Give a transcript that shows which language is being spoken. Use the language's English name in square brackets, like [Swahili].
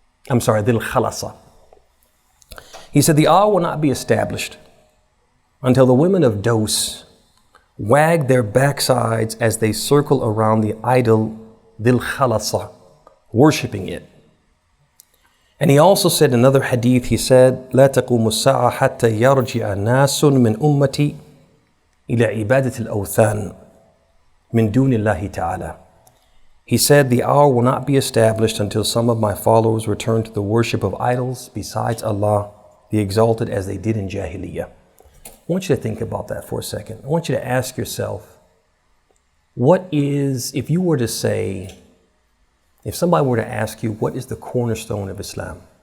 [Arabic] ذي الخلصة. [English] He said, the hour will not be established until the women of Dos wag their backsides as they circle around the idol Dhil Khalasa, worshipping it. And he also said in another hadith, he said, [Arabic] لا تقوم الساعة حتى يرجع ناس من أمتي إلى عبادة الأوثان من دون الله تعالى. [English] He said, the hour will not be established until some of my followers return to the worship of idols besides Allah, the Exalted, as they did in Jahiliyyah. I want you to think about that for a second. I want you to ask yourself, if you were to say, if somebody were to ask you, what is the cornerstone of Islam?